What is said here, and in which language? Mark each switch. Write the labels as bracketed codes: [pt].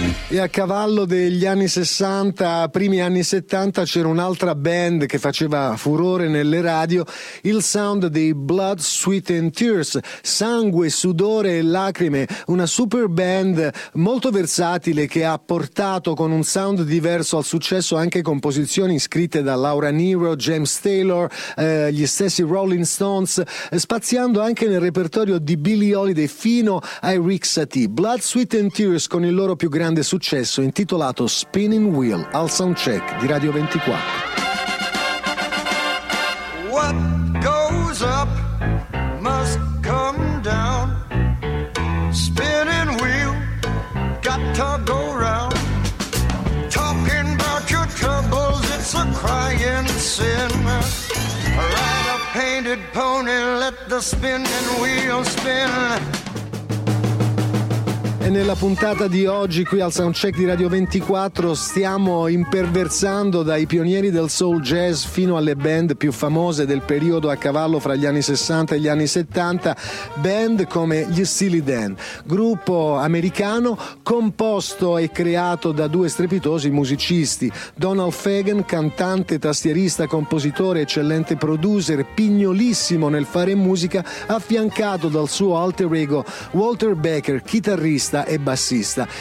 [it] E a cavallo degli anni 60, primi anni 70, c'era un'altra band che faceva furore nelle radio, il sound dei Blood, Sweat and Tears, sangue, sudore e lacrime, una super band molto versatile che ha portato con un sound diverso al successo anche composizioni scritte da Laura Nero, James Taylor, gli stessi Rolling Stones, spaziando anche nel repertorio di Billie Holiday fino ai Rick Satie. Blood, Sweat and Tears con il loro più grande successo, intitolato Spinning Wheel, al soundcheck di Radio 24. [en] What goes up must come down. Spinning wheel got to go round. Talking about your troubles, it's a crying sin. Ride a painted pony, let the spinning wheel spin. [it] E nella puntata di oggi qui al soundcheck di Radio 24 stiamo imperversando dai pionieri del soul jazz fino alle band più famose del periodo a cavallo fra gli anni 60 e gli anni 70, band come gli Steely Dan, gruppo americano composto e creato da due strepitosi musicisti: Donald Fagen, cantante, tastierista, compositore, eccellente producer, pignolissimo nel fare musica, affiancato dal suo alter ego Walter Becker, chitarrista e bassista.